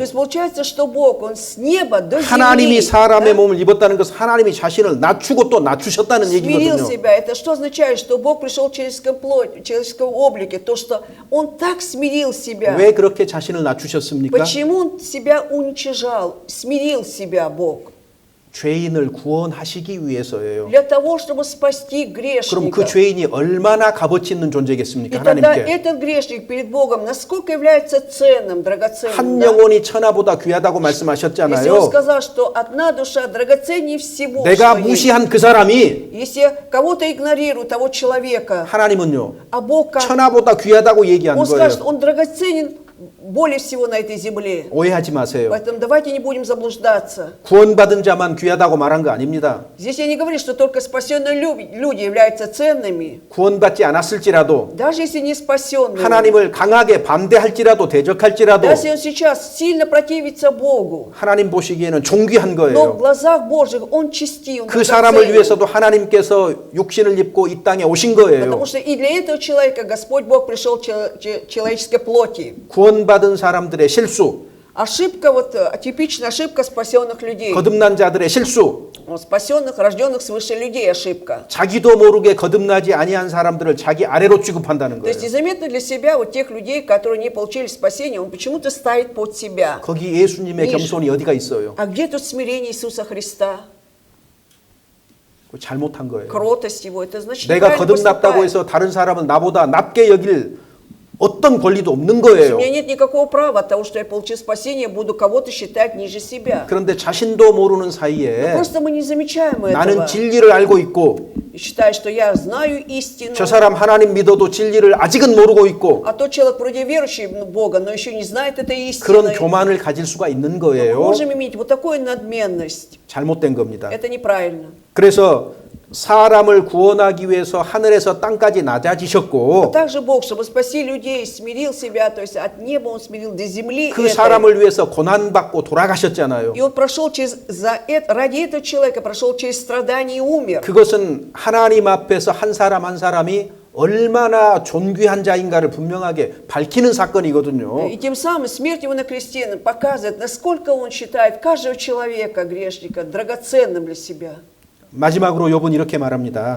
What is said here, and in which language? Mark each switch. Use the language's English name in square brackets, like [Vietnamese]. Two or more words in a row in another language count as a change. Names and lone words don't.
[Russian] То есть получается, что Бог, Он с неба до [Korean] 하나님이 [Russian] земли [Korean] 사람의 [Russian] да, [Korean] 몸을 입었다는 것은 하나님이 자신을 낮추고 또 낮추셨다는 [Russian] смирил [Korean] 얘기거든요. [Russian] себя. Это что означает? Что Бог пришел в человеческом облике. То, что Он так смирил себя. [Korean] 왜 그렇게 자신을 낮추셨습니까? [Russian] Почему Он себя уничижал, смирил себя Бог? [Korean] 죄인을 구원하시기 위해서예요. [Russian] Для того, чтобы спасти [Korean] 그럼 그 [Russian] грешника. [Korean] 죄인이 얼마나 값어치 있는 존재겠습니까? [Russian] И тогда [Korean] 하나님께. [Russian] этот грешник перед Богом насколько является ценным, драгоценным. [Korean] 한 [Russian] да? [Korean] 영혼이 천하보다 귀하다고 [Russian] Если Он [Korean] 말씀하셨잖아요. [Russian] сказал, что одна душа драгоценнее всего, [Korean] 내가 [Russian] что есть. [Korean] 무시한 그 사람이 [Russian] Если кого-то игнорирует, того человека, [Korean] 하나님은요. [Russian] а Бог как? [Korean] 천하보다 귀하다고 얘기하는 [Russian] Он скажет, [Korean] 거예요. [Russian] он драгоценен более всего на этой земле. [Korean] 오해하지 마세요. [Russian] Поэтому давайте не будем заблуждаться. [Korean] 구원받은 자만 귀하다고 말한 거 아닙니다. [Russian] Здесь я не говорю, что только спасенные люди являются ценными. [Korean] 구원받지 않았을지라도 [Russian] Даже если не спасенные. [Korean] 하나님을 강하게 반대할지라도 대적할지라도 [Russian] Даже если он сейчас сильно противится Богу. [Korean] 하나님 보시기에는 존귀한 [Russian] Но в [Korean] 거예요. [Russian] глазах Божьих он чести, он [Korean] 그 사람을 [Russian] драгоценен. [Korean] 위해서도 하나님께서 육신을 입고 이 땅에 오신 거예요. [Russian] Потому что и для этого человека Господь Бог пришел в человеческой плоти. [Korean] 구원받은 사람들의 실수, [Russian] Ошибка, вот типичная ошибка спасенных людей. [Korean] 거듭난 자들의 실수, [Russian] Спасенных, рожденных свыше людей ошибка. [Korean] 자기도 모르게 거듭나지 아니한 사람들을 자기 아래로 취급한다는 [Russian] То есть [Korean] 거예요. [Russian] незаметно для себя вот тех людей, которые не получили спасение, он почему-то ставит под себя. [Korean] 거기 예수님의 겸손이 어디가 있어요? [Russian] А где тут смирение Иисуса Христа? [Korean] 잘못한 거예요. [Russian] Кротость его, это значит [Korean] 내가 [Russian] неправильно [Korean] 거듭났다고 [Russian] поступает. [Korean] 해서 다른 사람을 나보다 낮게 여길 어떤 권리도 없는 [Russian] То есть [Korean] 거예요. [Russian] у меня нет никакого права от того, что я получил спасение, буду кого-то считать ниже себя. [Korean] 그런데 자신도 모르는 [Russian] Но [Korean] 사이에 [Russian] просто мы не замечаем [Korean] 나는 [Russian] этого. [Korean] 진리를 알고 있고 [Russian] Считаю, что я знаю истину. [Korean] 저 사람 하나님 믿어도 진리를 아직은 모르고 있고 [Russian] А тот человек вроде верующий в Бога, но еще не знает этой [Korean] 그런 [Russian] истины. [Korean] 교만을 가질 수가 있는 [Russian] Мы [Korean] 거예요. [Russian] можем иметь вот такую надменность. [Korean] 잘못된 겁니다. [Russian] Это неправильно. [Korean] 그래서 사람을 구원하기 위해서 하늘에서 땅까지 낮아지셨고 [Russian] Также Бог, чтобы спасти людей, смирил себя, то есть от неба Он смирил до земли. [Korean] 그 [Russian] этой. [Korean] 사람을 위해서 고난받고 돌아가셨잖아요. [Russian] И Он прошел ради этого человека, прошел через страдания и умер. [Korean] 그것은 하나님 앞에서 한 사람 한 사람이 얼마나 존귀한 자인가를 분명하게 밝히는 사건이거든요. [Russian] И тем самым смерть Его на кресте показывает, насколько Он считает каждого человека, грешника, драгоценным для себя. [Korean] 마지막으로 욥은 이렇게 말합니다.